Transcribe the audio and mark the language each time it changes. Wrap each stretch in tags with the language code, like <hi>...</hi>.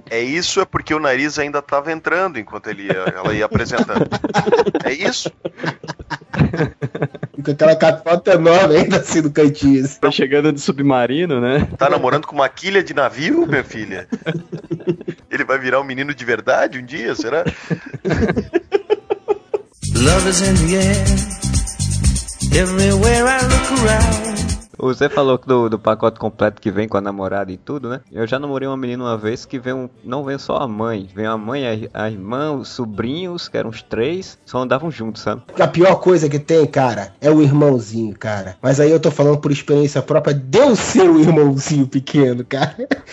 <pt>É isso, é porque o nariz ainda tava entrando enquanto ela ia apresentando. É isso? Com aquela catota enorme ainda assim no cantinho. Tá chegando de submarino, né? Tá namorando com uma quilha de navio, minha filha? Ele vai virar um menino de verdade um dia, será?</pt> <en>Love is in the air, everywhere I look around.</en> <pt>O Zé falou do pacote completo que vem com a namorada e tudo, né? Eu já namorei uma menina uma vez que não vem só a mãe. Vem a mãe, a irmã, os sobrinhos, que eram os três, só andavam juntos, sabe? A pior coisa que tem, cara, é o irmãozinho, cara. Mas aí eu tô falando por experiência própria, deu seu irmãozinho pequeno, cara.</pt>